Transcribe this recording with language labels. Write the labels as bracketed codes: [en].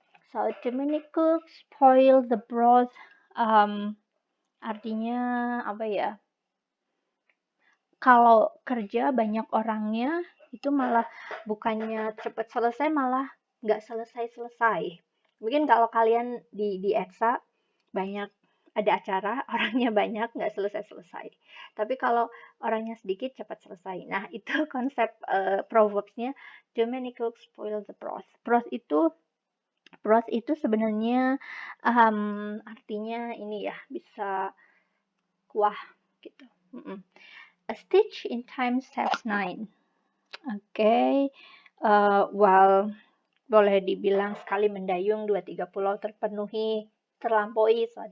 [en] So, too many cooks spoil the broth. [id] Artinya apa ya? Kalau kerja banyak orangnya, itu malah bukannya cepat selesai, malah nggak selesai-selesai. Mungkin kalau kalian di ETSA, banyak ada acara, orangnya banyak, nggak selesai-selesai. Tapi kalau orangnya sedikit, cepat selesai. Nah, itu konsep proverbs-nya, [en] too many cooks spoil the broth. [id] Broth itu sebenarnya artinya ini ya, bisa kuah gitu. [en] A stitch in time saves nine. [id] Oke, well, boleh dibilang sekali mendayung, 2-3 pulau terlampaui.